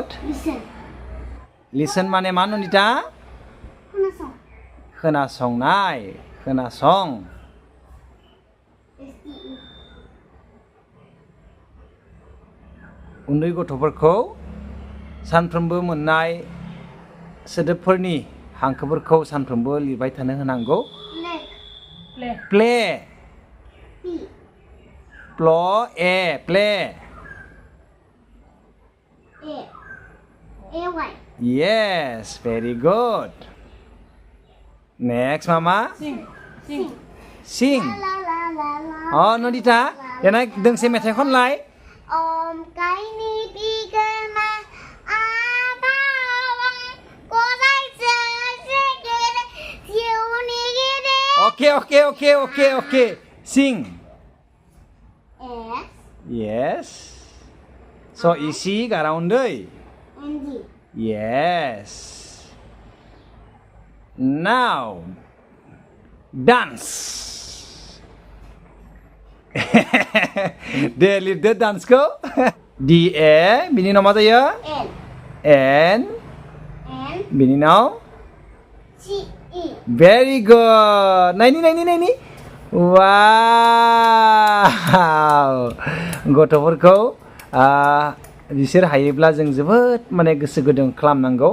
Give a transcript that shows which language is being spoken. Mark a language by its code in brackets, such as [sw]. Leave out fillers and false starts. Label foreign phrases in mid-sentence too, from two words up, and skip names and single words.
[brx] लिसन माने मा नन्दिता? खोनासंनाय, खोनासं। उन्दै गथ'फोरखौ सानफ्रोमबो मोननाय सोदोबफोरनि हांखोफोरखौ सानफ्रोमबो लिरबाय थानो होनांगौ। [en] play, play. Yes, very good. Next mama. Sing. [brx] नन्दिता देनाय दोंसे मेथाइ खनलाय। काइनि बिगोमा आबावं गरायजों गेदेर जिउनि गेदेर। [en] Okay. Sing. Yes. So easy [brx] gara uन्दै. [en] Yes. Now dance. [brx] दे लिरदो डान्सखौ। DA बिनि उनाव मा जायो? N बिनि उनाव [en] CE. very good. [brx] नायनि वाव, गथ'फोरखौ बिसोर हायोब्ला जों जोबोद माने गोसो गुदुं खालामनांगौ।